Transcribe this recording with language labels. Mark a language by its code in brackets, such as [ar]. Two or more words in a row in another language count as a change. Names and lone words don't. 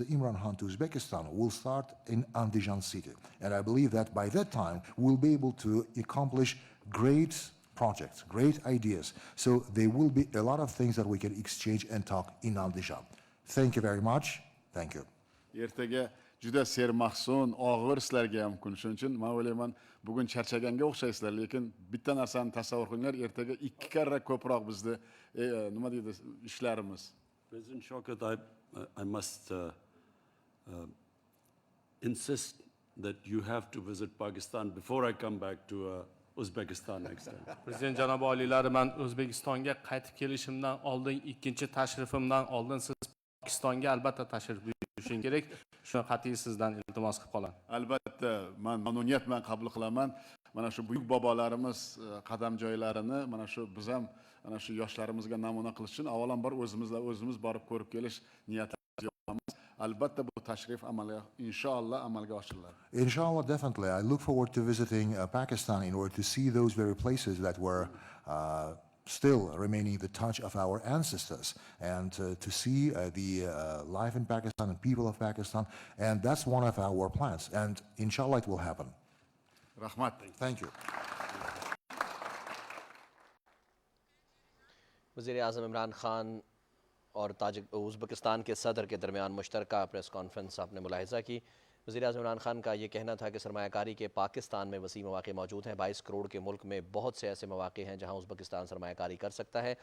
[en] Imran Khan to Uzbekistan will start in Andijan city. And I believe that by that time, we'll be able to accomplish great projects, great ideas. So there will be a lot of things that we can exchange and talk in Andijan. Thank you very much. Thank you. [uz] Ertaga juda sermahsun, og'ir sizlarga ham kun. Shuning uchun men o'ylayman, bugun charchaganga o'xshaysizlar, lekin bitta narsani tasavvur qilinglar, ertaga 2 karra ko'proq bizni nima deydi ishlarimiz. [en] President Shavkat, I must insist that you have to visit Pakistan before I come back to Uzbekistan next time. [uz] Prezident janob oliylari, men O'zbekistonga qaytib kelishimdan oldin, ikkinchi tashrifimdan oldin siz Pokistonga albatta tashrif buyurishing kerak. Shuni qat'iy sizdan iltimos qilib qolaman. Albatta, men mamnuniyat bilan qabul qilaman. Mana shu buyuk bobolarimiz qadam joylarini mana shu biz ham mana shu yoshlarimizga namuna qilish uchun avvalambor o'zimiz borib ko'rib kelish niyatimiz yo'qmiz. Albatta bu tashrif inshaalloh amalga oshiriladi. [en] Inshallah, definitely. I look forward to visiting Pakistan in order to see those very places that were still remaining the touch of our ancestors, and to see the life in Pakistan and people of Pakistan, and that's one of our plans, and inshallah it will happen. [uz] Rahmat. [en] Thank you. [ur] وزیر اعظم عمران خان اور ازبکستان کے صدر کے درمیان مشترکہ [en] press conference [ur] آپ نے ملاحظہ کی. وزیر اعظم عمران خان کا یہ کہنا تھا کہ سرمایہ کاری کے پاکستان میں وسیع موقعے موجود ہیں. 22 کروڑ کے ملک میں بہت سے ایسے موقعے ہیں جہاں ازبکستان سرمایہ کاری کر سکتا ہے.